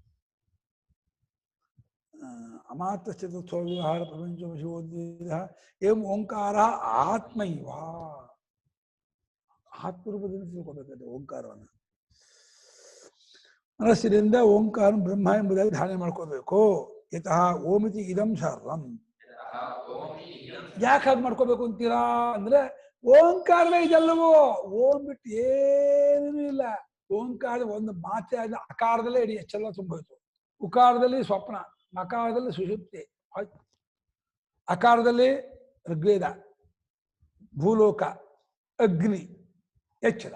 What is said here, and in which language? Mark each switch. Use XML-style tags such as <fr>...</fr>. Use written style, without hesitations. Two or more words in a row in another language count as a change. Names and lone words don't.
<sa>ಅಮಾತ್ರ ಚತುರ್ಥೋ ವ್ಯವಹಾರ ಪ್ರಪಂಚ ಶಿವೋದ್ವೇದ ಏಂ ಓಂಕಾರ ಆತ್ಮೈವ,</sa> <kn>ಆತ್ಮರೂಪದಿಂದ ತಿಳ್ಕೊಬೇಕಂತೆ ಓಂಕಾರವನ್ನು. ಮನಸ್ಸಿನಿಂದ ಓಂಕಾರ ಬ್ರಹ್ಮ ಎಂಬುದಾಗಿ ಧಾರಣೆ ಮಾಡ್ಕೋಬೇಕು.</kn> <sa>ಯತಃ ಓಮಿತಿ ಇದಂ ಸರ್ವಂ.</sa> <kn>ಯಾಕೆ ಹಾಗೆ ಮಾಡ್ಕೋಬೇಕು ಅಂತೀರಾ ಅಂದ್ರೆ ಓಂಕಾರವೇ ಇದೆಲ್ಲವೋ. ಓಂ ಬಿಟ್ಟು ಏನೂ ಇಲ್ಲ. ಓಂಕಾರ ಒಂದು ಮಾತೆ ಆದ ಅಕಾರದಲ್ಲೇ ಇಡೀ ಎಚ್ಚೆಲ್ಲ ತುಂಬೋಯ್ತು. ಉಕಾರದಲ್ಲಿ ಸ್ವಪ್ನ, ಮಕಾರದಲ್ಲಿ ಸುಷುಪ್ತಿ, ಅಕಾರದಲ್ಲಿ ಋಗ್ವೇದ, ಭೂಲೋಕ, ಅಗ್ನಿ, ಎಚ್ಚರ.</kn>